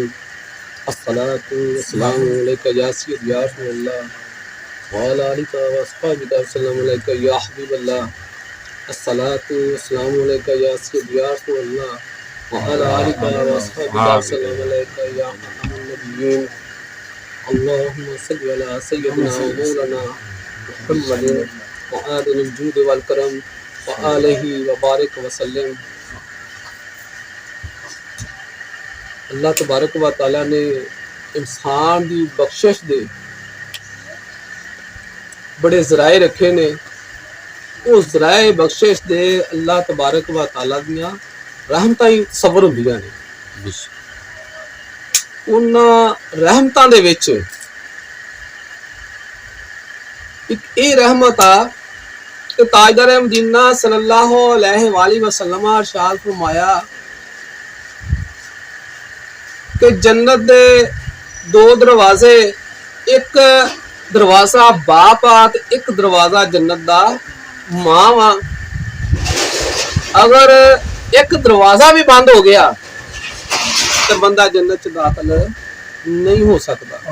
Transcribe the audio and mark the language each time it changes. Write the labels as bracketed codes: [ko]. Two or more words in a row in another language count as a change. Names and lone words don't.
[ar] الصلاة والسلام عليك يا سيد يا رسول الله وعلى آلك وأصحابك وسلم عليك يا حبيب الله الصلاة والسلام عليك يا سيد يا رسول الله وعلى آلك وأصحابك وسلم عليك يا خاتم النبيين اللهم صل على سيدنا ومولانا محمد وآل الجود والكرم وآله وبارك وسلم. [pa] اللہ [ar] تبارك وتعالى [pa] نے انسان کی بخشش دے وڈے ذرائع رکھے نے. اس ذرائع بخشش دے اللہ [ar] تبارك وتعالى [pa] دیاں رحمتاں ای سبب ہندیاں نے. اوہناں رحمتاں دے وچ اک ایہہ رحمت اے کہ تاجدار مدینہ [ar] صلى الله عليه وسلم [pa] ارشاد فرمایا کہ جنت دے دو دروازے، اک دروازہ باپ اے تے اک دروازہ جنت دا ماں واں. اگر اک دروازہ وی بند ہو گیا تو بندہ جنت چ داخل نہیں ہو سکدا.